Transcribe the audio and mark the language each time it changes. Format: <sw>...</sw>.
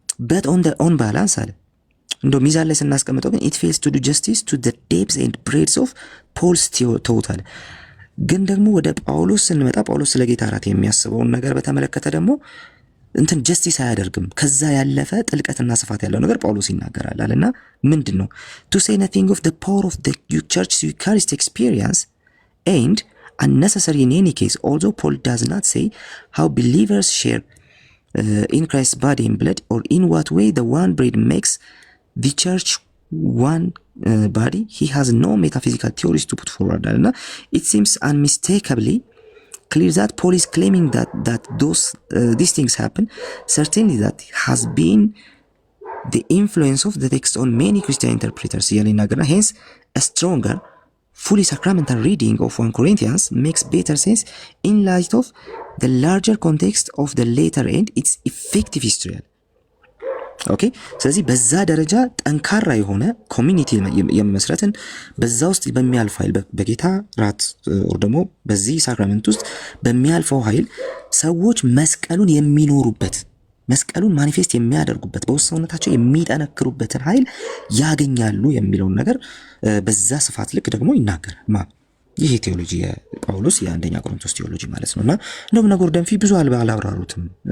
<en>but on balance</en> <am>አለ እንደው ሚዛን ላይ ስናስቀምጠው ግን</am> <en>it fails to do justice to the depths and breadth of Paul's thought</en> <am>አለ። ግን ደግሞ ወደ ጳውሎስ ስንመጣ ጳውሎስ ስለ ጌታ እራት የሚያስበውን ነገር በተመለከተ ደግሞ እንትን ጀስቲስ አያደርግም። ከዛ ያለፈ ጥልቀትና ስፋት ያለው ነገር ጳውሎስ ይናገራል አለና ምንድነው</am> <en>to say nothing of the power of the church's Eucharistic experience and unnecessary in any case, although Paul does not say how believers share in Christ's body and blood or in what way the one bread makes the church one body, he has no metaphysical theories to put forward. It seems unmistakably clear that Paul is claiming that these things happen. Certainly that has been the influence of the text on many Christian interpreters. Hence, a stronger, fully sacramental reading of 1 Corinthians makes better sense in light of the larger context of the later and its effective history.</en> <am>ኦኬ ስለዚህ በዛ ደረጃ ጠንካራ የሆነ ኮሚኒቲ የመስረትን በዛ ውስጥ በሚያልፍ ኃይል በጌታ ራት ወር ደግሞ በዚህ ሳክራመንት ውስጥ በሚያልፈው ኃይል ሰዎች መስቀሉን የሚኖሩበት መስቀሉን ማኒፌስት የሚያደርጉበት በውስጥ ሰውነታቸው የሚጠነክሩበትን ኃይል ያገኛሉ የሚለውን ነገር በዛ ስፋት ልክ ደግሞ ይናገራል። ይሄ ቴዎሎጂ የጳውሎስ የአንደኛ ቆሮንቶስ ቴዎሎጂ ማለት ነውና እንደውም ጎርደን ፊ ብዙ አላብራሩትም</am>